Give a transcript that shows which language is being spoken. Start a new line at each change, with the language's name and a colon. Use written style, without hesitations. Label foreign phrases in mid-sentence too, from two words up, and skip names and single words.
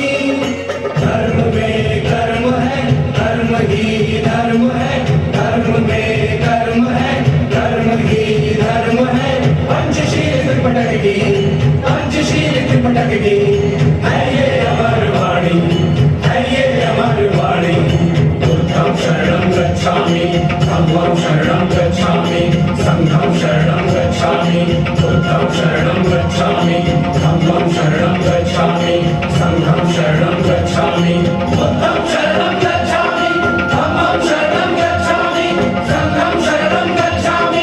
Hindi: धर्म में कर्म है, कर्म ही धर्म है। धर्म में कर्म है, कर्म ही धर्म है। पंचशील त्रिपटक की है ये अमर वाणी, है ये अमर वाणी।
Pali: बुद्धं शरणं गच्छामि, धम्मं शरणं गच्छामि, संघं शरणं गच्छामि। बुद्धं शरणं गच्छामि, धम्मं शरणं गच्छामि, संघं शरणं गच्छामि। बुद्धं शरणं गच्छामि, धम्मं शरणं गच्छामि, संघं शरणं गच्छामि।